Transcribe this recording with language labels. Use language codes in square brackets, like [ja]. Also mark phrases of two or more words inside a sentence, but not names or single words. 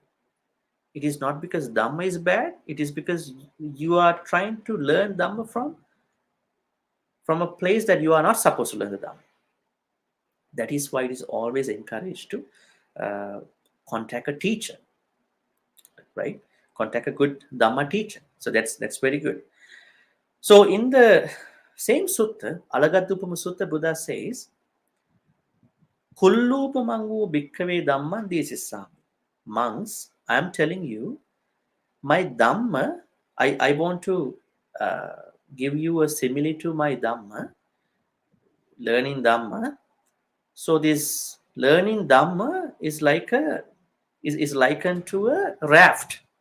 [en] It is not because Dhamma is bad, it is because you are trying to learn Dhamma from a place that you are not supposed to learn the Dhamma. That is why it is always encouraged to uh, contact a teacher, right? Contact a good Dhamma teacher. So that's very good. So in the same sutta, Alagaddupama Sutta, Buddha says, [pi] Kullupamangu bhikkhave dhamma desissami. [en] Monks, I am telling you, my Dhamma, I want to give you a simile to my Dhamma, learning Dhamma. So this learning Dhamma is like is likened to a raft.